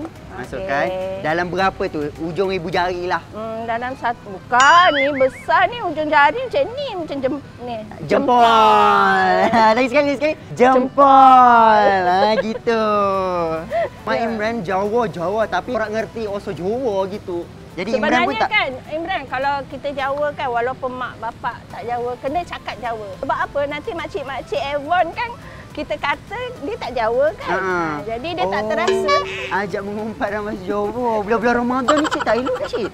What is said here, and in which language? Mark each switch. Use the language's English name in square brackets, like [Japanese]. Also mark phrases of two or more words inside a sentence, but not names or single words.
[Malay] Okay. Dalam berapa tu? Ujung ibu jari lah. Dalam satu. Bukan, ni besar ni. Ujung jari macam ni. Macam jempol. Lagi sekali. Jempol. Gitu. Mak Imran Jawa tapi orang ngerti also Jawa gitu. Jadi sebenarnya kan Imran, kalau kita Jawa kan walaupun mak bapak tak Jawa, kena cakap Jawa. Sebab apa? Nanti makcik-makcik Avon kan kita kata dia tak Jawa kan. Jadi dia tak terasa. Ajak mengumpat dalam bahasa Jawa. Bulan-bulan Ramadan ni Cik tak elok Cik.